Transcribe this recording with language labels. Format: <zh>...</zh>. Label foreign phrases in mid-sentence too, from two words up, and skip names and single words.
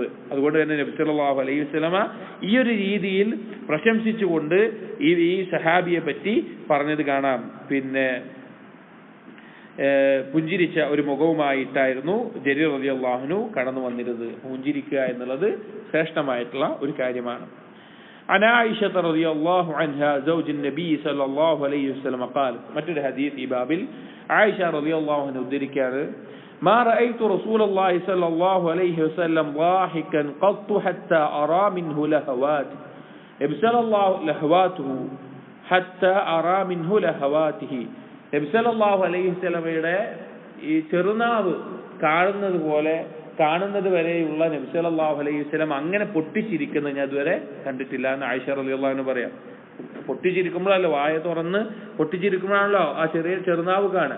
<ml>അതുകൊണ്ട് തന്നെ നബി</ml> <ar>صلى الله عليه وسلم</ar> <ml>ഈ ഒരു രീതിയിൽ പ്രശംസിച്ചുകൊണ്ട് ഈ സഹാബിയെ പറ്റി പറഞ്ഞത് കാണാം. പിന്നെ പുഞ്ചിരിച്ച ഒരു മുഖവുമായിട്ടായിരുന്നു ജരീർ</ml> <ar>رضي الله عنه</ar> <ml>കടന്നു വന്നിരുന്നത്. പുഞ്ചിരിക്കുക എന്നുള്ളത് ശ്രേഷ്ഠമായിട്ടുള്ള ഒരു കാര്യമാണ്.</ml> <ar>عن عائشة رضي الله عنها زوج النبي صلى الله عليه وسلم قال,</ar> <ml>മറ്റൊരു ഹദീസ് ഈ ബാബിൽ ആയിഷ</ml> <ar>رضي الله عنها</ar> <ml>ഉദ്ധരിക്കാറ്,</ml> <ar>ما رأيت رسول الله صلى الله عليه وسلم ضاحكا قط حتى أرى منه لهوات نبي صلى الله لهواته حتى أرى منه لهواته.</ar> <ml>നബി</ml> <ar>صلى الله عليه وسلم</ar> <ml>ഈ ചെറുനാവ് കാണുന്നത് വരെയുള്ള നബി</ml> <ar>صلى الله عليه وسلم</ar> <ml>അങ്ങനെ പൊട്ടിച്ചിരിക്കുന്നത് ഞാൻ ഇതുവരെ കണ്ടിട്ടില്ല എന്ന് ആയിഷ</ml> <ar>رضي الله عنها</ar> <ml>പറയാം. പൊട്ടിച്ചിരിക്കുമ്പോഴല്ലോ, വായ തുറന്ന് പൊട്ടിച്ചിരിക്കുമ്പോഴാണല്ലോ ആ ചെറുനാവ് കാണുക.</ml>